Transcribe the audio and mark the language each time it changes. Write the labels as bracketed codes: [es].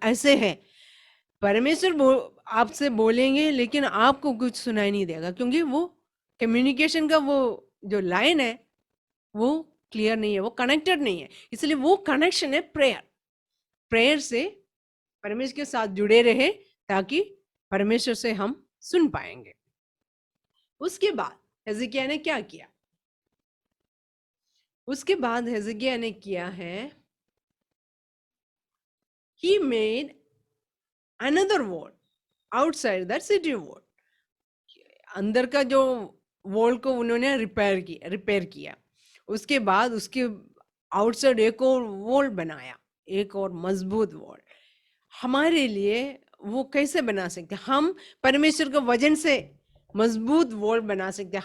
[hi] ऐसे है, परमेश्वर आपसे बोलेंगे लेकिन आपको कुछ सुनाई नहीं देगा, क्योंकि वो कम्युनिकेशन का वो जो लाइन है वो क्लियर नहीं है, वो कनेक्टेड नहीं है। इसलिए वो कनेक्शन है प्रेयर। प्रेयर से परमेश्वर के साथ जुड़े रहे ताकि परमेश्वर से हम सुन पाएंगे। उसके बाद हिजकिय्याह ने क्या किया? उसके बाद हिजकिय्याह ने किया है, [en] he made another wall outside that city wall। [hi] अंदर का जो वॉल को उन्होंने रिपेयर किया। उसके बाद उसके आउटसाइड एक और वॉल बनाया, एक और मजबूत वॉल। हमारे लिए वो कैसे बना सकते हैं? हम परमेश्वर के वचन से मजबूत वॉल बना सकते हैं।